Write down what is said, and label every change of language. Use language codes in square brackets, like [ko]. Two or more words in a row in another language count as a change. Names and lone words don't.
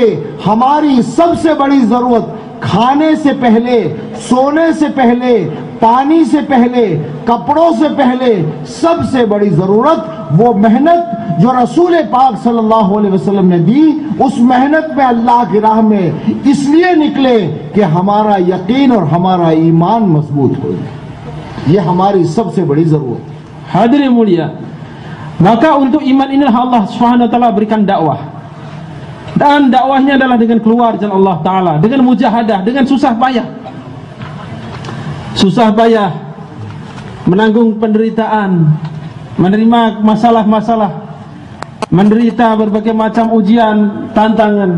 [ur] ہماری سب سے بڑی ضرورت کھانے سے پہلے، سونے سے پہلے، پانی سے پہلے، کپڑوں سے پہلے سب سے بڑی ضرورت وہ محنت جو رسول پاک [ar] صلی اللہ علیہ وسلم [ur] نے دی، اس محنت میں اللہ کی راہ میں اس لیے نکلے کہ ہمارا yaqین اور ہمارا ایمان مضبوط ہو جائے۔ یہ ہماری سب سے بڑی ضرورت ہے۔ [id] Hadirin mulia, maka untuk iman inilah [ar] الله سبحانه وتعالى [id] berikan dakwah. Dan dakwahnya adalah dengan keluar jalan [ar] الله تعالى, [id] dengan mujahadah, dengan susah payah. Susah payah menanggung penderitaan, menerima masalah-masalah, menderita berbagai macam ujian, tantangan.